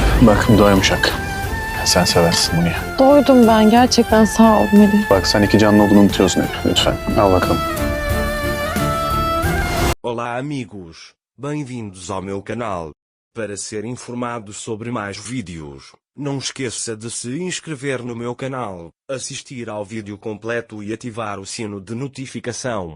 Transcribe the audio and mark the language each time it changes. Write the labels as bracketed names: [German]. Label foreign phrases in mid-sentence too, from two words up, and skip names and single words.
[Turkish] Bak bu da yumuşak. Sen seversin bunu ya. Doydum ben gerçekten, sağ ol Melih. Bak sen iki canlı olduğunu unutuyorsun hep. Lütfen al bakalım. [Portuguese] Olá amigos, bem-vindos ao meu canal. Para ser informado sobre mais vídeos, não esqueça de se inscrever no meu canal, assistir ao vídeo completo e ativar o sino de notificação.